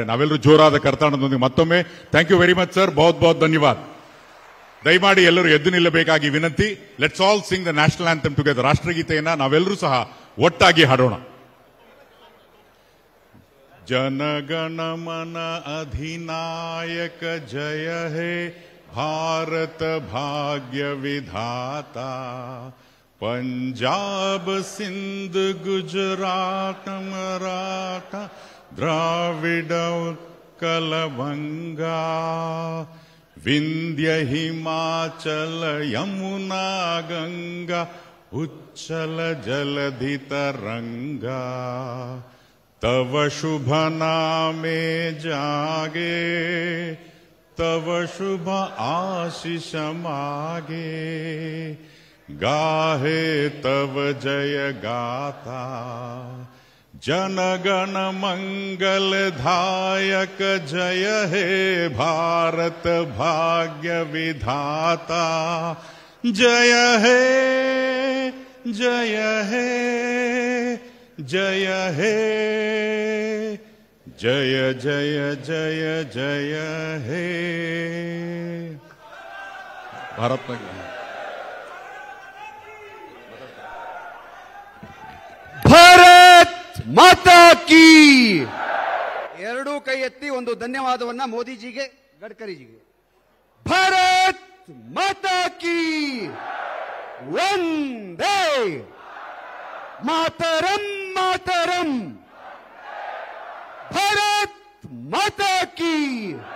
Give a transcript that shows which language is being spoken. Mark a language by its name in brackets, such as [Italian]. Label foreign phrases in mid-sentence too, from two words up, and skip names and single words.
[Kannada] ನಾವೆಲ್ಲರೂ ಜೋರಾದ ಕರ್ತಾಡದೊಂದಿಗೆ ಮತ್ತೊಮ್ಮೆ [English] thank you very much sir, [Hindi] बहुत बहुत धन्यवाद. [Kannada] ದಯಮಾಡಿ ಎಲ್ಲರೂ ಎದ್ದು ನಿಲ್ಲಬೇಕಾಗಿ ವಿನಂತಿ. [English] let's all sing the national anthem together. [Kannada] ರಾಷ್ಟ್ರಗೀತೆಯನ್ನ ನಾವೆಲ್ಲರೂ ಸಹ ಒಟ್ಟಾಗಿ ಹಾಡೋಣ. [Hindi] जनगण मन अधिनायक जय हे भारत भाग्य विधाता, पंजाब सिंध गुजरात मराठा द्राविड उत्कल बंगा, विंध्य हिमाचल यमुना गंगा उच्चल जलधि तरंगा, तव शुभ नामे जागे, तव शुभ आशीष मागे, गाहे तव जय गाथा, जनगण मंगल धायक जय हे भारत भाग्य विधाता, जय हे जय हे जय हे, जय जय जय जय हे। भारत भारत माता की। [Kannada] ಎರಡೂ ಕೈ ಎತ್ತಿ ಒಂದು ಧನ್ಯವಾದವನ್ನ ಮೋದಿಜಿಗೆ, ಗಡ್ಕರಿಜಿಗೆ. [Hindi] भारत माता की वंदे मातरम मातरम, भारत माता की.